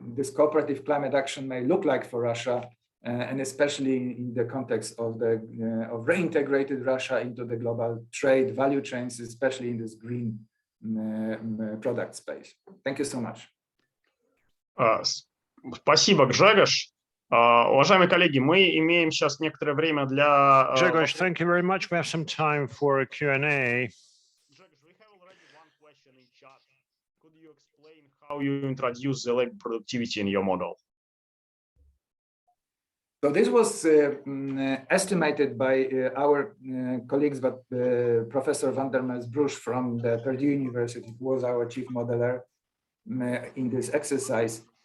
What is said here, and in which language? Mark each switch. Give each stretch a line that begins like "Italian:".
English: cooperative climate action may look like for Russia, and especially in the context of reintegrated Russia into the global trade value chains, especially in this green product space. Thank you so much.
Russian: Спасибо, Grzegorz. Уважаемые коллеги, мы имеем сейчас некоторое время для...
English: Grzegorz, thank you very much. We have some time for a Q&A. Grzegorz, we have already one question in chat. Could you explain how you introduce the labor productivity in your model? So this was estimated by our colleagues, but Professor van der Meers-Bruch from the Purdue University was our chief modeler in this exercise.